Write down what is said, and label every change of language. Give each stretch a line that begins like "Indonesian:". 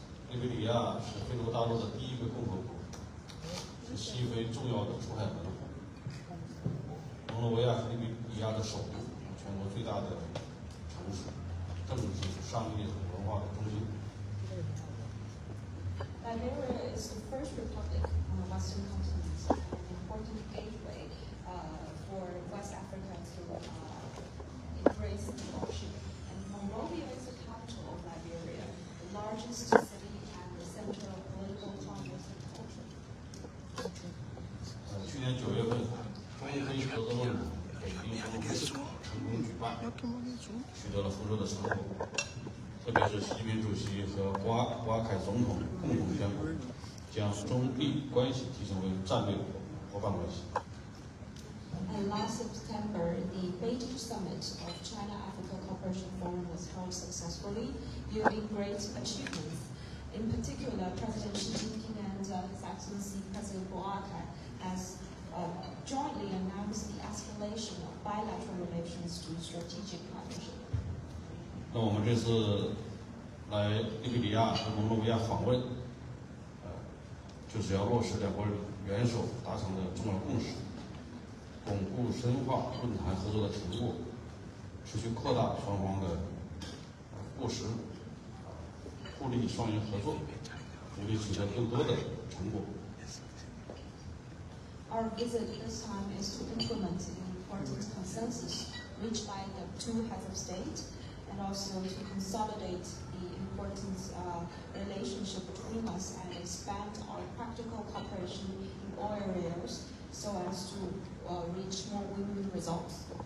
Chinese: 利比里亚是非洲大陆的第一个共和国，是西非重要的出海门户。蒙罗维亚是利比里亚的首都，全国最大的城市，政治、商业和文化的中心。
English: Liberia is the first republic on the Western continent, an important gateway for West Africa to embrace the ocean. And Monrovia is the capital of Liberia, the largest city and the center of political commerce and culture.
Chinese: 去年9月份，中非合作论坛北京峰会成功举办，取得了丰硕的成果。特别是习近平主席和博阿凯总统共同宣布，将中利关系提升为战略伙伴关系。
English: And last September, the Beijing summit of China-Africa Cooperation Forum was held successfully, yielding great achievements. In particular, President Xi Jinping and His Excellency President Boakai has jointly announced the escalation of bilateral relations to strategic partnership.
Chinese: 那我们这次来利比里亚和蒙罗维亚访问，就是要落实两国元首达成的重要共识，巩固深化论坛合作的成果，持续扩大双方的务实、互利双赢合作，努力取得更多的成果。
English: Our visit this time is to implement an important consensus reached by the two heads of state, and also to consolidate the important relationship between us and expand our practical cooperation in all areas so as to reach more win-win results.